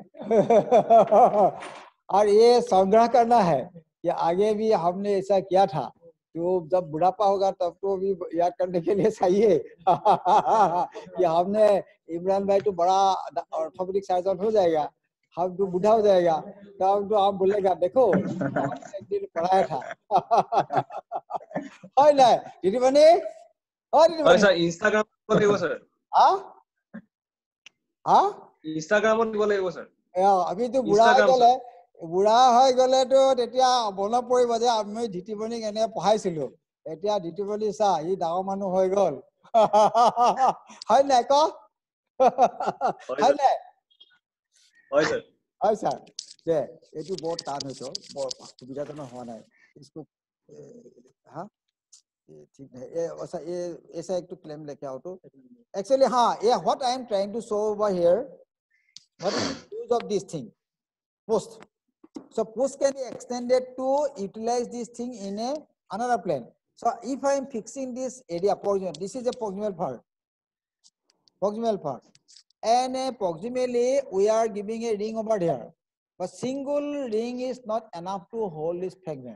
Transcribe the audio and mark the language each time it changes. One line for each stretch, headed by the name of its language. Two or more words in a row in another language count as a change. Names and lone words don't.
Hindi: और ये संग्रह करना है, ये आगे भी हमने ऐसा किया था, तो जब बुढ़ापा होगा तब तो भी याद करने के लिए चाहिए। कि हमने इमरान भाई तो बड़ा ऑर्थोपेडिक सर्जन हो जाएगा, हम तो बूढ़ा हो जाएगा, तब तो आप बोलेगा देखो हमने एक दिन पढ़ाया था।
Assamese: হয় নাই দিদিমণি, হয় দিদিমণি। স্যার ইনস্টাগ্রাম দিব স্যার, ইনস্টাগ্রামত দিব লাগিব স্যার। আমিতো বুঢ়া হৈ গলেতো তেতিয়া মনত পৰিব যে আমি ধিতিমণিক এনে পঢ়াইছিলো, এতিয়া ধিতিমণি চা ই ডাঙৰ মানুহ হৈ গল। হয় নাই ক? হয় নাই? হয় স্যার। হয় স্যার। যে এইটো বৰ টান হৈছে, বৰ সুবিধাজনক হোৱা নাই।
Hindi: इसको हाँ ठीक है, ये ऐसा एक तो क्लेम लेके आओ तो एक्चुअली हाँ, ये
English: what I am trying to show over here, what is the use of this thing, post. So post can be extended to utilize this thing in another plane. So if I am fixing this area proximal, this is a proximal part, and proximally we are giving a ring over here, but single ring is not enough to hold this fragment.